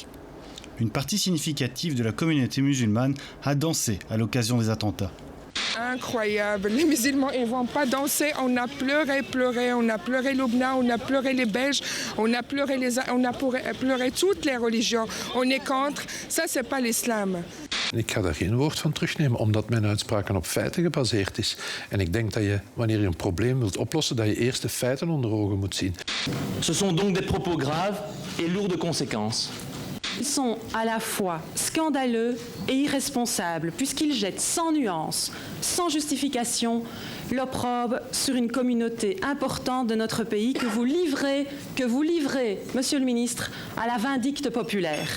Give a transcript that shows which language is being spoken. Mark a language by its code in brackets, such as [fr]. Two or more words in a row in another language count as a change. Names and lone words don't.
[fr] Une partie significative de la communauté musulmane a dansé à l'occasion des attentats. Incroyable, les musulmans ils vont pas danser, on a pleuré, on a pleuré Lubna, on a pleuré les Belges, on a pleuré toutes les religions, on est contre, ça c'est pas l'islam. [nl] Ik ga daar geen woord van terugnemen, omdat mijn uitspraken op feiten gebaseerd is. En ik denk dat je, wanneer je een probleem wilt oplossen, dat je eerst de feiten onder ogen moet zien. [fr] Ce sont donc des propos graves et lourds de conséquences. Ils sont à la fois scandaleux et irresponsables, puisqu'ils jettent sans nuance, sans justification, l'opprobre sur une communauté importante de notre pays que vous livrez, Monsieur le Ministre, à la vindicte populaire.